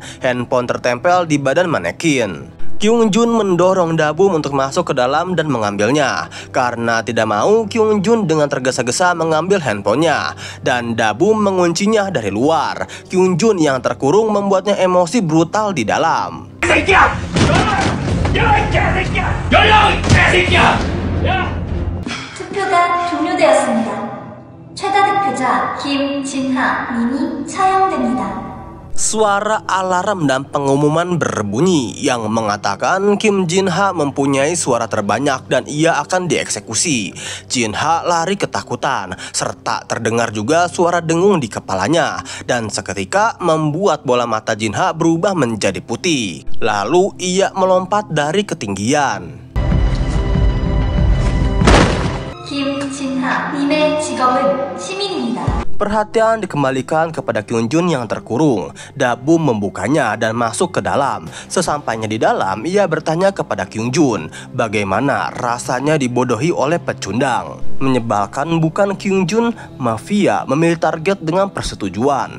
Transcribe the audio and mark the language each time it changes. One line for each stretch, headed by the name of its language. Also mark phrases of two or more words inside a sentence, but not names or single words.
Indonesian: Handphone tertempel di badan manekin. Kyung Jun mendorong Dabum untuk masuk ke dalam dan mengambilnya. Karena tidak mau, Kyung Jun dengan tergesa-gesa mengambil handphonenya. Dan Dabum menguncinya dari luar. Kyung Jun yang terkurung membuatnya emosi brutal di dalam.
Korean: 투표가 종료되었습니다. 최다 득표자 김진하 님이 차용됩니다.
Indonesian: Suara alarm dan pengumuman berbunyi yang mengatakan Kim Jin Ha mempunyai suara terbanyak dan ia akan dieksekusi. Jin Ha lari ketakutan, serta terdengar juga suara dengung di kepalanya, dan seketika membuat bola mata Jin Ha berubah menjadi putih. Lalu ia melompat dari ketinggian.
Korean: 김진하 님의 직업은 시민입니다.
Indonesian: Perhatian dikembalikan kepada Kyung Jun yang terkurung. Dabum membukanya dan masuk ke dalam. Sesampainya di dalam, ia bertanya kepada Kyung Jun bagaimana rasanya dibodohi oleh pecundang. Menyebalkan bukan, Kyung Jun? Mafia memilih target dengan persetujuan.